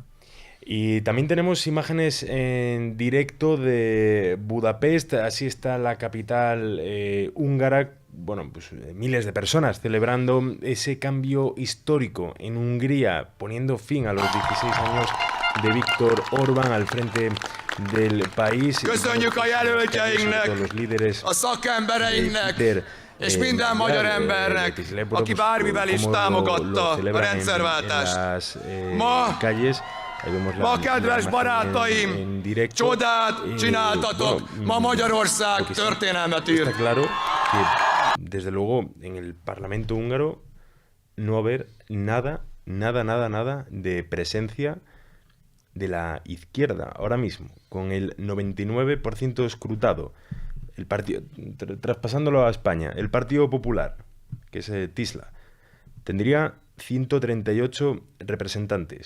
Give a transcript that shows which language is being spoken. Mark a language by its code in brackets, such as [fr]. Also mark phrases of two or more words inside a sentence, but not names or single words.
[es] Y también tenemos imágenes en directo de Budapest. Así está la capital húngara. Bueno, pues miles de personas celebrando ese cambio histórico en Hungría, poniendo fin a los 16 años de Víctor Orbán al frente del país. [hu] Köszönjük a jelöltjeinknek, [es] los líderes, [hu] a szakembereinknek, és minden magyar embernek, aki bármivel is támogatta a rendszerváltást. Ma, kedves barátaim, csodát csináltatok, ma Magyarország történelmet ír. [es] Está claro que, desde luego, en el Parlamento húngaro no va a haber nada de presencia de la izquierda ahora mismo, con el 99% escrutado. el partido, traspasándolo a España, el Partido Popular, que es Tisla, tendría 138 representantes.